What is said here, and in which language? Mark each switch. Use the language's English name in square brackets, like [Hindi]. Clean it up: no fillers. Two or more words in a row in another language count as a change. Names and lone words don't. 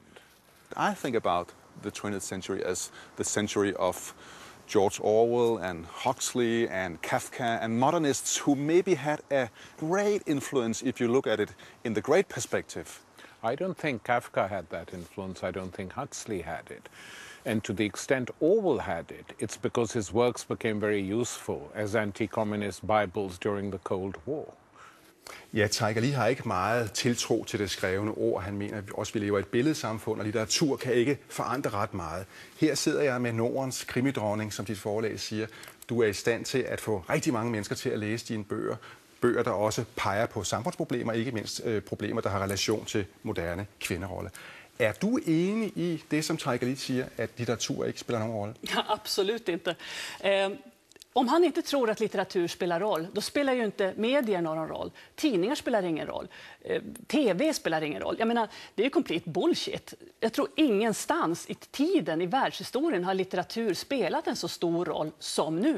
[English] I think about the 20th century as the century of George Orwell and Huxley and Kafka and modernists who maybe had a great influence if you look at it in the great perspective. I don't think Kafka had that influence. I don't think Huxley had it. And to the extent Orwell had it, it's because his works became very useful as anti-communist Bibles during the Cold War. [Danish] Ja, Tiger Lee har ikke meget tiltro til det skrevne ord. Han mener også, at vi lever i et billedsamfund, og litteratur kan ikke forandre ret meget. Her sidder jeg med Nordens krimidronning, som dit forlag siger. Du er i stand til at få rigtig mange mennesker til at læse dine bøger. Bøger, der også peger på samfundsproblemer, ikke mindst problemer, der har relation til moderne kvinderolle. Er du enig i det, som Tiger Lee siger, at litteratur ikke spiller nogen rolle? [Swedish] Ja, absolut inte. Om han inte tror att litteratur spelar roll, då spelar ju inte medier någon roll. Tidningar spelar ingen roll. TV spelar ingen roll. Jag menar, det är ju [English] complete bullshit. [Swedish] Jag tror ingenstans i tiden, i världshistorien, har litteratur spelat en så stor roll som nu.